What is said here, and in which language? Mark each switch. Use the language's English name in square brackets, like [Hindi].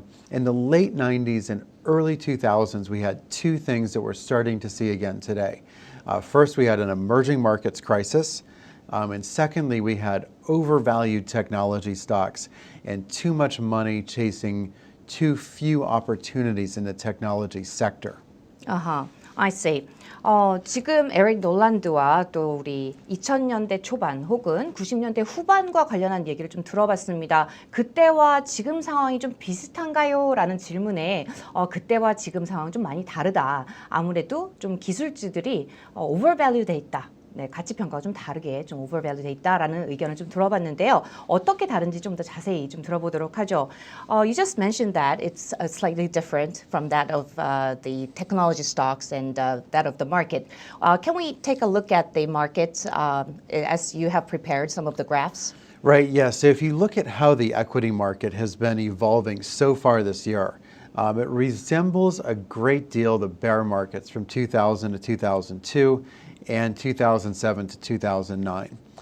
[English] In the late 90s and early 2000s, we had 2 things that we're starting to see again today. First, we had an emerging markets crisis. And secondly, we had overvalued technology stocks and too much money chasing too few opportunities in the technology sector. I see. [Korean] 지금 에릭 놀란드와 또 우리 2000년대 초반 혹은 90년대 후반과 관련한 얘기를 좀 들어봤습니다. 그때와 지금 상황이 좀 비슷한가요? 라는 질문에 그때와 지금 상황은 좀 많이 다르다. 아무래도 좀 기술주들이 오버밸류 돼 있다. 네, 가치 평가가 좀 다르게 좀 오버밸류 돼 있다라는 의견을 좀 들어봤는데요. 어떻게 다른지 좀 더 자세히 좀 들어보도록 하죠. [English] You just mentioned that it's slightly different from that of the technology stocks and that of the market. Can we take a look at the market as you have prepared some of the graphs? Right, yes. So if you look at how the equity market has been evolving so far this year, it resembles a great deal the bear markets from 2000 to 2002 and 2007 to 2009.